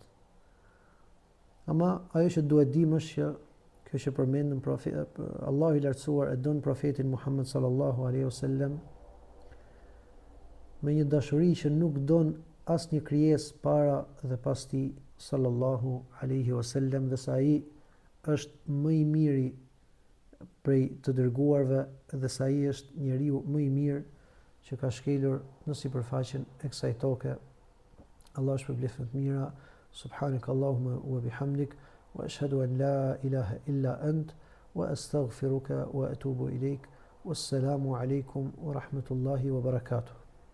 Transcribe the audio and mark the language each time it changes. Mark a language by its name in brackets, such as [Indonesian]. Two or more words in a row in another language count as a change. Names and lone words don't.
[Albanian] Ama ajo që duhet dim është që kjo që përmendëm, Allahu i lartësuar e don profetin Muhammed [Arabic] صلى الله عليه وسلم [Albanian] me një dashuri që nuk don asnjë krijesë para dhe pas tij [Arabic] صلى الله عليه وسلم, [Albanian] dhe sa ai është më i miri prej të dërguarve, dhe sa ai është njeriu më i mirë që ka shkelur në sipërfaqen e kësaj toke. Allah shpërblet të mira. [Arabic] سبحانك اللهم وبحمدك وأشهد أن لا إله إلا أنت وأستغفرك وأتوب إليك. والسلام عليكم ورحمة الله وبركاته.